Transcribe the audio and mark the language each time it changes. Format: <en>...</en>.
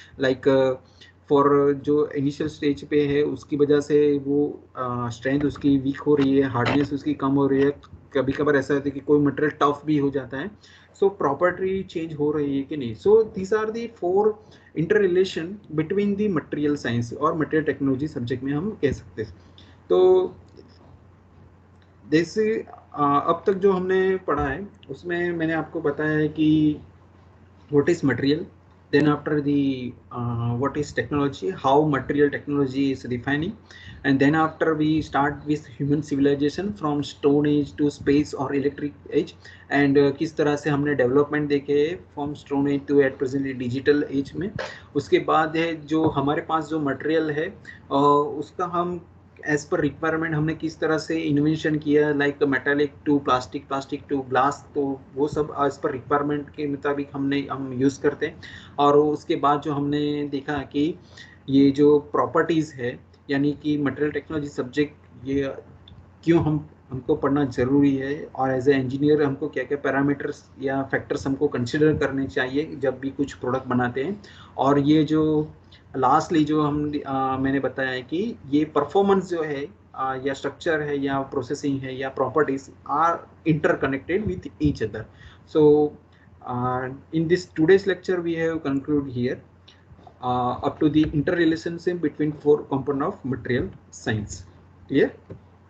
<hi>Like for जो initial stage पे है उसकी वजह से वो स्ट्रेंथ उसकी वीक हो रही है, हार्डनेस उसकी कम हो रही है, कभी कभार ऐसा होता है कि कोई मटेरियल टफ भी हो जाता है. सो प्रॉपर्टी चेंज हो रही है कि नहीं.</hi> <en>so these are the 4 interrelation between the material science</en> <hi>और मटेरियल टेक्नोलॉजी सब्जेक्ट में हम कह सकते हैं. तो जैसे अब तक जो हमने पढ़ा है उसमें मैंने आपको बताया है कि</hi> <en>what is material, then after the what is technology, how material technology is defining, and then after we start with human civilization from stone age to space or electric age, and</en> <hi>किस तरह से हमने development देखे from stone age to eight presently digital age में. उसके बाद है जो हमारे पास जो मटेरियल है उसका हम एज पर रिक्वायरमेंट हमने किस तरह से इन्वेंशन किया, like metallic to plastic, plastic to glass, तो वो सब एज पर रिक्वायरमेंट के मुताबिक हम यूज़ करते हैं. और उसके बाद जो हमने देखा कि ये जो प्रॉपर्टीज़ है, यानी कि मटेरियल टेक्नोलॉजी सब्जेक्ट ये क्यों हमको पढ़ना ज़रूरी है, और एज ए इंजीनियर हमको क्या क्या पैरामीटर्स या फैक्टर्स हमको कंसिडर करने चाहिए जब भी कुछ प्रोडक्ट बनाते हैं. और ये जो लास्टली जो मैंने बताया है कि ये परफॉर्मेंस जो है या स्ट्रक्चर है या प्रोसेसिंग है या properties</hi> <en>Are interconnected with each other. So in this today's lecture we have concluded here up to the interrelationship between 4 components of material science. Clear?</en>